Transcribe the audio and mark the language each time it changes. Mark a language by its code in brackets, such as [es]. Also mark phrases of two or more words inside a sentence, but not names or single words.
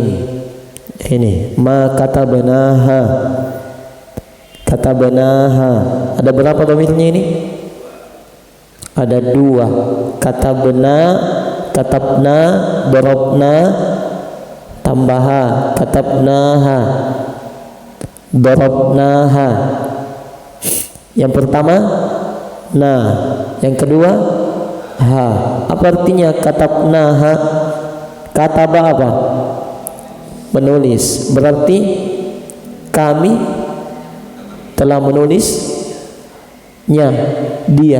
[id] Ini [ar] ما كتبناها. [id] Katabnaha. Ada berapa dhamirnya ini? Ada dua. [ar] كتبنا كتبنا ضربنا تنبها كتبناها ضربناها. [id] Yang pertama nah, yang kedua ha. Apa artinya katabnaha? Kataba apa? Menulis. Berarti kami telah menulisnya dia.